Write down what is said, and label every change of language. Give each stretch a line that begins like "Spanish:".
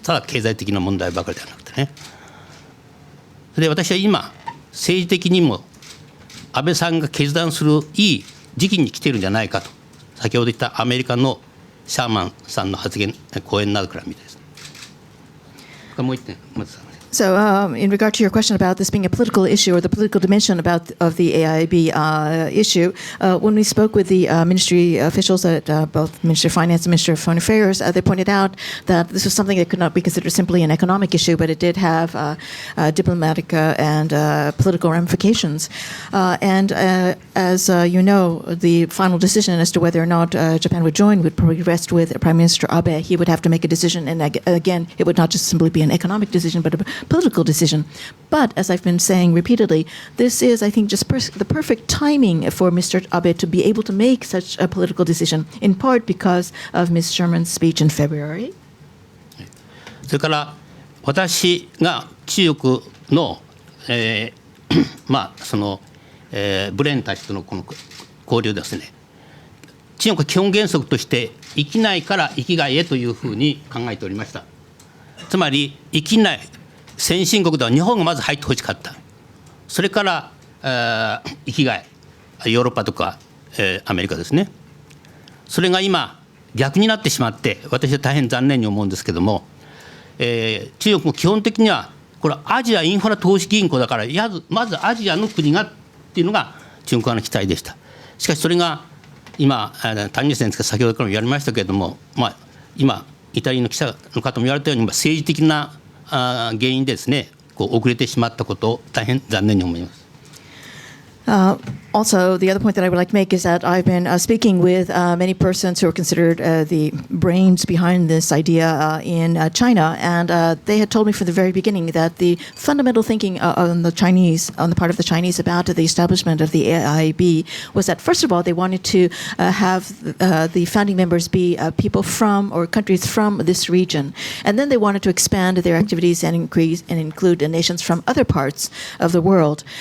Japanese: ただ経済的な問題ばかりではなくてね。で私は今政治的にも安倍さんが決断するいい時期に来ているんじゃないかと先ほど言ったアメリカのシャーマンさんの発言講演などから見てですね。もう一点松さん。
English: So, in regard to your question about this being a political issue or the political dimension of the AIIB issue, when we spoke with the ministry officials at both Ministry of Finance and Ministry of Foreign Affairs, they pointed out that this was something that could not be considered simply an economic issue, but it did have diplomatic and political ramifications. And as you know, the final decision as to whether or not Japan would join would probably rest with Prime Minister Abe. He would have to make a decision, and again, it would not just simply be an economic decision, but a political decision. But as I've been saying repeatedly, this is, I think, just the perfect timing for Mr. Abe to be able to make such a political decision, in part because of Ms. Sherman's speech in February.
Japanese: それから私が中国の、ブレーンたちとのこの交流ですね、中国は基本原則として域内から域外へというふうに考えておりました。つまり域内、先進国では日本がまず入ってほしかった。それから域外、ヨーロッパとかアメリカですね。それが今逆になってしまって、私は大変残念に思うんですけども、中国も基本的にはこれはアジアインフラ投資銀行だからまずアジアの国がっていうのが中国側の期待でした。しかしそれが今谷口先生が先ほどからも言われましたけれども、今イタリアの記者の方も言われたように政治的な原因でですね、遅れてしまったことを大変残念に思います。
English: Also, the other point that I would like to make is that I've been speaking with many persons who are considered the brains behind this idea in China, and they had told me from the very beginning that the fundamental thinking on the part of the Chinese about the establishment of the AIIB was that, first of all, they wanted to have the founding members be people from or countries from this region, and then they wanted to expand their activities and include nations from other parts of the world.